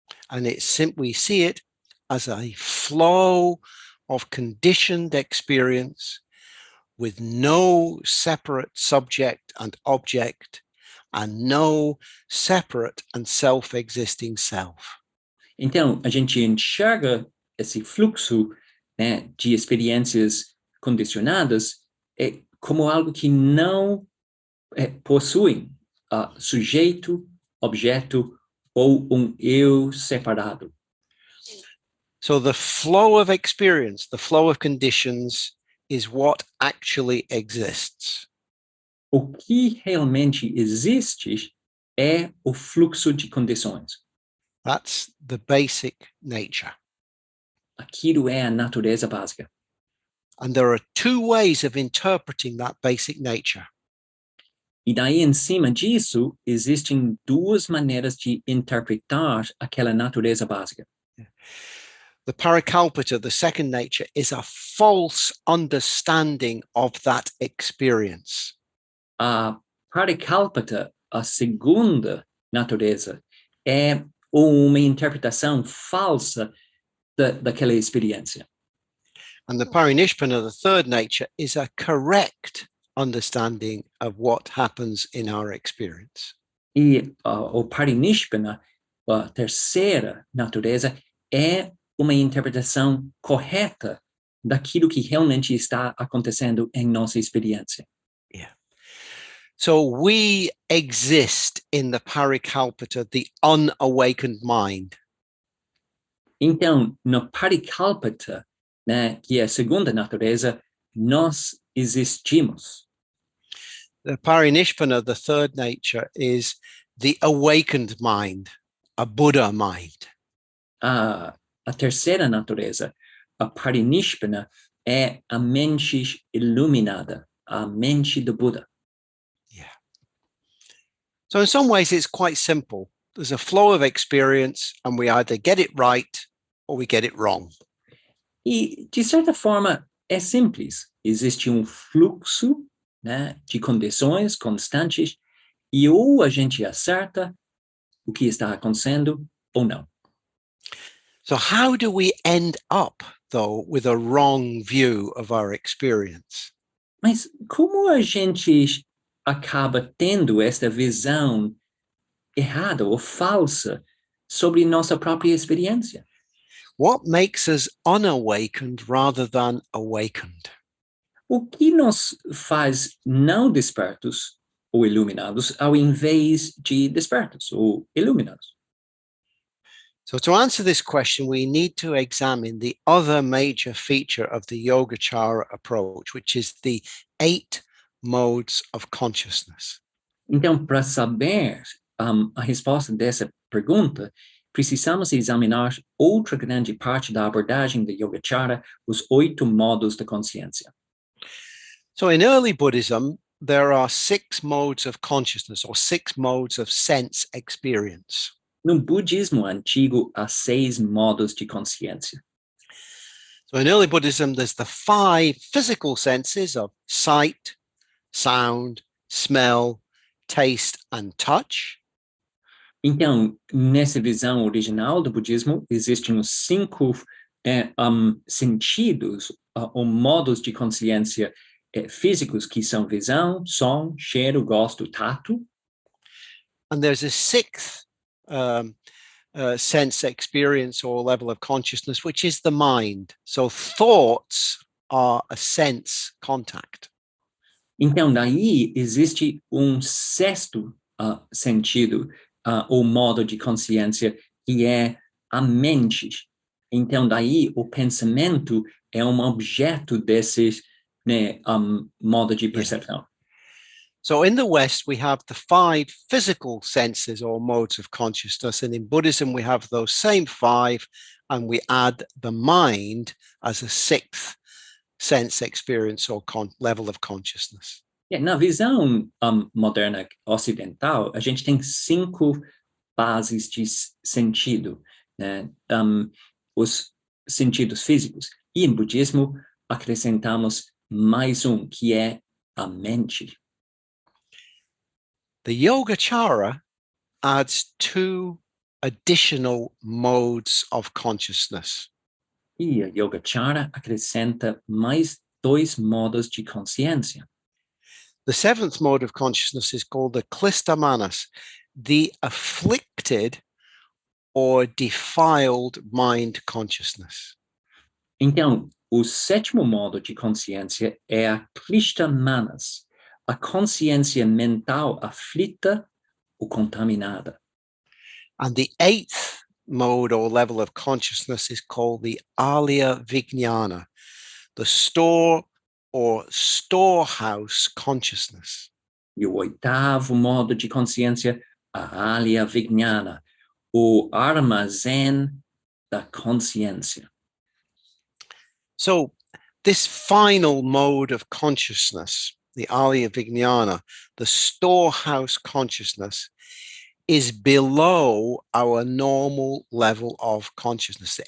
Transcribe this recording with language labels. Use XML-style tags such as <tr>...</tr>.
<en>And we see it as a flow of conditioned experience with no separate subject and object and no separate and self-existing self.</en> <pt>Então, a gente enxerga esse fluxo, né, de experiências condicionadas como algo que não possui sujeito, objeto ou eu separado.</pt> <en>So the flow of experience, the flow of conditions is what actually exists.</en> <pt>O que realmente existe é o fluxo de condições.</pt> <en>That's the basic nature.</en> <pt>Aquilo é a natureza básica.</pt> <en>And there are two ways of interpreting that basic nature.</en> <pt>E daí, em cima disso, existem duas maneiras de interpretar aquela natureza básica.</pt> <en>The parikalpita, the second nature, is a false understanding of that experience.</en> <pt>A parikalpita, a segunda natureza, é uma interpretação falsa daquela experiência.</pt> <en>And the parinishpana, the third nature, is a correct understanding of what happens in our experience.</en> <pt>E o parinishpana, a terceira natureza, é uma interpretação correta daquilo que realmente está acontecendo em nossa experiência.</pt> <en>Yeah. So we exist in the parikalpita, the unawakened mind.</en> <pt>Então, no parikalpita, né, que é a segunda natureza, nós existimos.</pt> <en>The parinishpana, the third nature, is the awakened mind, a Buddha mind.</en> <pt>A terceira natureza, a parinishpana, é a mente iluminada, a mente do Buda.</pt> <en>Yeah. So in some ways, it's quite simple. There's a flow of experience, and we either get it right or we get it wrong.</en> <pt>E, de certa forma, é simples. Existe fluxo, né, de condições constantes e ou a gente acerta o que está acontecendo ou não.</pt> <en>So how do we end up, though, with a wrong view of our experience?</en> <pt>Mas como a gente acaba tendo esta visão errada ou falsa sobre nossa própria experiência?</pt> <en>What makes us unawakened rather than awakened?</en> <pt>O que nos faz não despertos ou iluminados ao invés de despertos ou iluminados?</pt> <en>So to answer this question, we need to examine the other major feature of the Yogacara approach, which is the 8 modes of consciousness.</en> <pt>Então, para saber a resposta dessa pergunta, precisamos examinar outra grande parte da abordagem da Yogacara, os 8 modos da consciência.</pt> <en>So in early Buddhism, there are 6 modes of consciousness or 6 modes of sense experience.</en> <pt>No budismo antigo, há 6 modos de consciência.</pt> <en>So in early Buddhism, there's the 5 physical senses of sight, sound, smell, taste, and touch.</en> <pt>Então, nessa visão original do budismo, existem os 5 sentidos ou modos de consciência físicos, que são visão, som, cheiro, gosto, tato.</pt> <en>And there's a 6th sense experience or level of consciousness, which is the mind. So thoughts are a sense contact.</en> <pt>Então, daí existe 6º sentido ou modo de consciência, que é a mente. Então, daí o pensamento é objeto desses, né, modo de percepção.</pt> <en>Yeah. So in the West, we have the 5 physical senses or modes of consciousness. And in Buddhism, we have those same 5, and we add the mind as a 6th sense experience or level of consciousness.</en> <pt>Na visão moderna ocidental, a gente tem 5 bases de sentido, né? Os sentidos físicos. E em budismo, acrescentamos mais que é a mente.</pt> <en>The Yogacara adds 2 additional modes of consciousness.</en> <pt>E a Yogacara acrescenta mais 2 modos de consciência.</pt> <en>The 7th mode of consciousness is called the klistamanas, the afflicted or defiled mind consciousness.</en> <pt>Então, o 7º modo de consciência é a klistamanas, a consciência mental aflita ou contaminada.</pt> <en>And the 8th mode or level of consciousness is called the alaya vijnana, the store or storehouse consciousness.</en> <pt>E o 8º modo de consciência, a alaya vijnana, o armazém da consciência.</pt> <en>So this final mode of consciousness, the alaya vijnana, the storehouse consciousness, is below our normal level of consciousness.</en>